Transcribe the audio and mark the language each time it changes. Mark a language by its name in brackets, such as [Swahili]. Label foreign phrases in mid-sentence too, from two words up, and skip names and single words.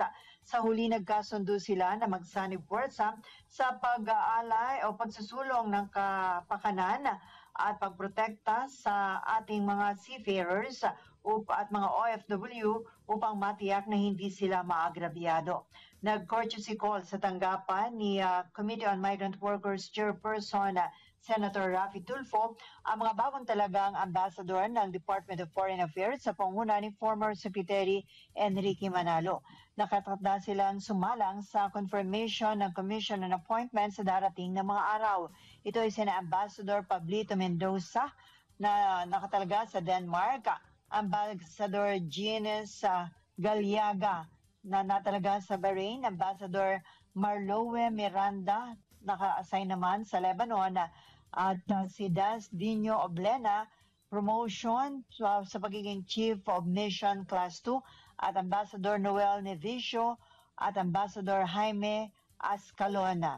[Filipino] Sa huli nagkasundo sila na magsanib puwersa sa pag-aalay o pagsusulong ng kapakanan at pagprotekta sa ating mga seafarers at mga OFW upang matiyak na hindi sila maagrabyado. Nag- [English] courtesy call [Filipino] sa tanggapan ni Committee on Migrant Workers Chairperson Senator Raffy Tulfo ang mga bagong talagang ambassador ng Department of Foreign Affairs sa panguna ni [English] former Secretary [Filipino] Enrique Manalo. Nakatakda silang sumalang sa confirmation ng Commission on Appointments sa darating na mga araw. Ito ay sina Ambassador Pablito Mendoza na nakatalaga sa Denmark, Ambassador Gines Galiaga na natalaga sa Bahrain, Ambassador Marlowe Miranda naka-assign naman sa Lebanon, At si Das Dino Oblena, promotion sa pagiging Chief of Mission Class 2, at Ambassador Noel Nevicio at Ambassador Jaime Ascalona.